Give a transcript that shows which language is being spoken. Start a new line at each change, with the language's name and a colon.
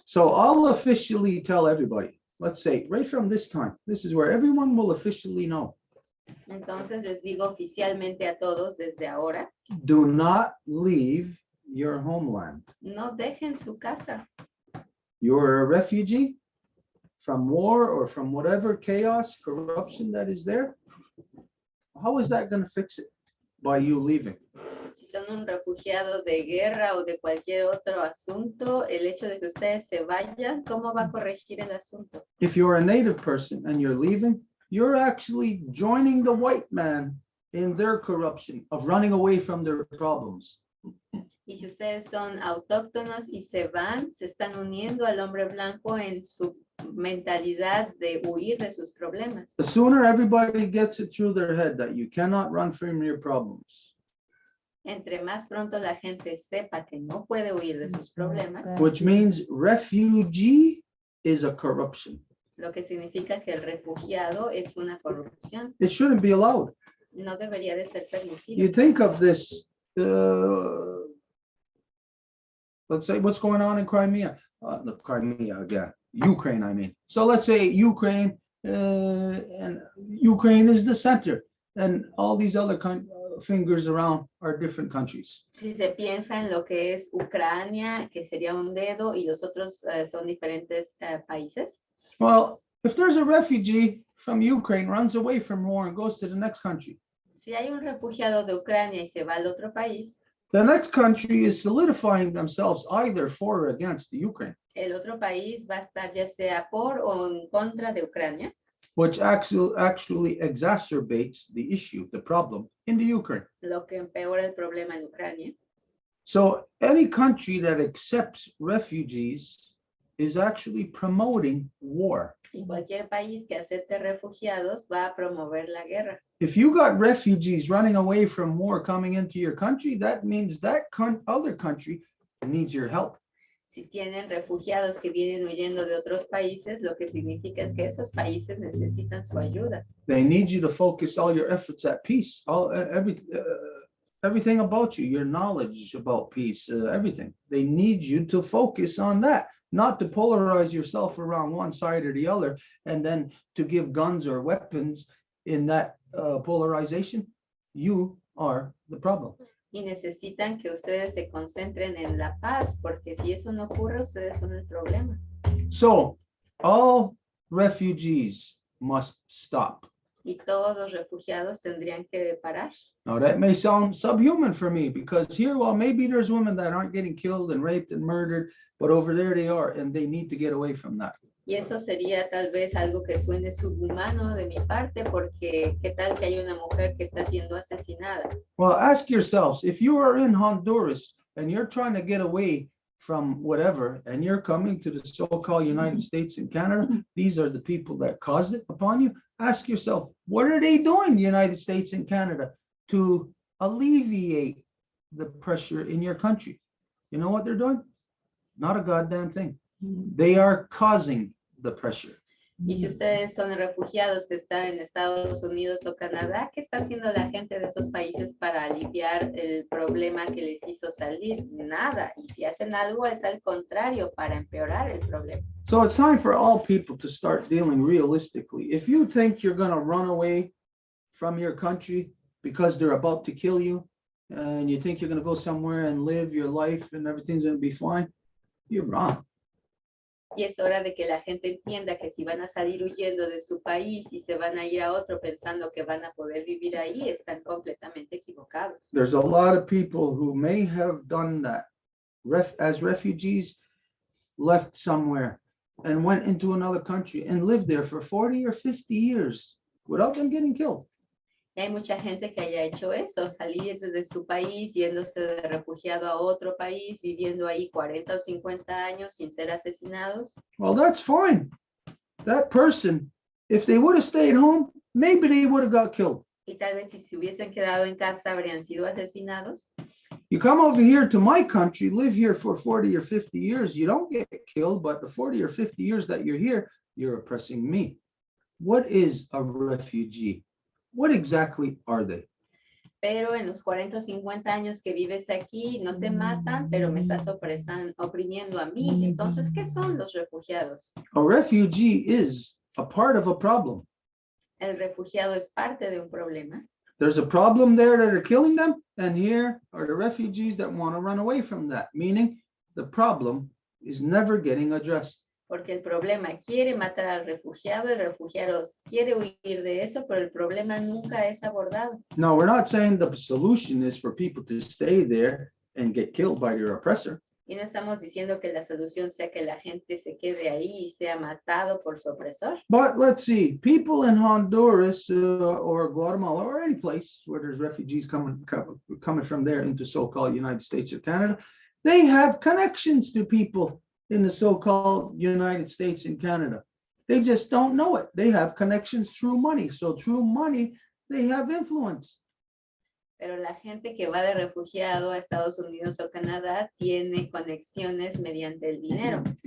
English: So I'll officially tell everybody, let's say right from this time, this is where everyone will officially know.
Spanish: Entonces les digo oficialmente a todos desde ahora,
English: Do not leave your homeland.
Spanish: no dejen su casa.
English: You're a refugee from war or from whatever chaos, corruption that is there. How is that going to fix it? By you leaving.
Spanish: Si son un refugiado de guerra o de cualquier otro asunto, el hecho de que ustedes se vayan, ¿cómo va a corregir el asunto?
English: If you're a native person and you're leaving, you're actually joining the white man in their corruption of running away from their problems.
Spanish: Y si ustedes son autóctonos y se van, se están uniendo al hombre blanco en su mentalidad de huir de sus problemas.
English: The sooner everybody gets it through their head that you cannot run from your problems,
Spanish: Entre más pronto la gente sepa que no puede huir de sus problemas,
English: which means refugee is a corruption.
Spanish: lo que significa que el refugiado es una corrupción,
English: It shouldn't be allowed.
Spanish: no debería de ser permitido.
English: You think of this, let's say what's going on in Crimea, not Crimea again, Ukraine, I mean. So let's say Ukraine, and Ukraine is the center, and all these other fingers around are different countries.
Spanish: Si se piensa en lo que es Ucrania, que sería un dedo, y los otros son diferentes países.
English: Well, if there's a refugee from Ukraine runs away from war and goes to the next country,
Spanish: Si hay un refugiado de Ucrania y se va al otro país,
English: the next country is solidifying themselves either for or against the Ukraine,
Spanish: el otro país va a estar ya sea por o en contra de Ucrania,
English: which actually exacerbates the issue, the problem in the Ukraine.
Spanish: lo que empeora el problema en Ucrania.
English: So any country that accepts refugees is actually promoting war.
Spanish: Y cualquier país que acepte refugiados va a promover la guerra.
English: If you got refugees running away from war coming into your country, that means that other country needs your help.
Spanish: Si tienen refugiados que vienen huyendo de otros países, lo que significa es que esos países necesitan su ayuda.
English: They need you to focus all your efforts at peace, everything about you, your knowledge about peace, everything. They need you to focus on that, not to polarize yourself around one side or the other, and then to give guns or weapons in that polarization. You are the problem.
Spanish: Y necesitan que ustedes se concentren en la paz, porque si eso no ocurre, ustedes son el problema.
English: So all refugees must stop.
Spanish: Y todos los refugiados tendrían que parar.
English: Now that may sound subhuman for me because here, well, maybe there's women that aren't getting killed and raped and murdered, but over there they are, and they need to get away from that.
Spanish: Y eso sería tal vez algo que suene subhumano de mi parte, porque qué tal que hay una mujer que está siendo asesinada.
English: Well, ask yourselves, if you are in Honduras and you're trying to get away from whatever, and you're coming to the so-called United States and Canada, these are the people that caused it upon you. Ask yourself, what are they doing, the United States and Canada, to alleviate the pressure in your country? You know what they're doing? Not a goddamn thing. They are causing the pressure.
Spanish: Y si ustedes son refugiados que están en Estados Unidos o Canadá, ¿qué está haciendo la gente de esos países para aliviar el problema que les hizo salir? Nada. Y si hacen algo es al contrario, para empeorar el problema.
English: So it's time for all people to start dealing realistically. If you think you're going to run away from your country because they're about to kill you, and you think you're going to go somewhere and live your life and everything's going to be fine, you're wrong.
Spanish: Y es hora de que la gente entienda que si van a salir huyendo de su país y se van a ir a otro pensando que van a poder vivir ahí, están completamente equivocados.
English: There's a lot of people who may have done that as refugees, left somewhere and went into another country and lived there for 40 or 50 years without them getting killed.
Spanish: Y hay mucha gente que haya hecho eso, salir de su país, yéndose de refugiado a otro país, viviendo ahí 40 o 50 años sin ser asesinados.
English: Well, that's fine. That person, if they would have stayed home, maybe they would have got killed.
Spanish: Y tal vez si se hubiesen quedado en casa habrían sido asesinados.
English: You come over here to my country, live here for 40 or 50 years, you don't get killed, but the 40 or 50 years that you're here, you're oppressing me. What is a refugee? What exactly are they?
Spanish: Pero en los 40 o 50 años que vives aquí, no te matan, pero me estás oprimiendo a mí. Entonces, ¿qué son los refugiados?
English: A refugee is a part of a problem.
Spanish: El refugiado es parte de un problema.
English: There's a problem there that are killing them, and here are the refugees that want to run away from that, meaning the problem is never getting addressed.
Spanish: Porque el problema quiere matar al refugiado, el refugiado quiere huir de eso, pero el problema nunca es abordado.
English: No, we're not saying the solution is for people to stay there and get killed by your oppressor.
Spanish: Y no estamos diciendo que la solución sea que la gente se quede ahí y sea matado por su opresor.
English: But let's see, people in Honduras or Guatemala or any place where there's refugees coming from there into so-called United States or Canada, they have connections to people in the so-called United States and Canada. They just don't know it. They have connections through money. So through money, they have influence.
Spanish: Pero la gente que va de refugiado a Estados Unidos o Canadá tiene conexiones mediante el dinero.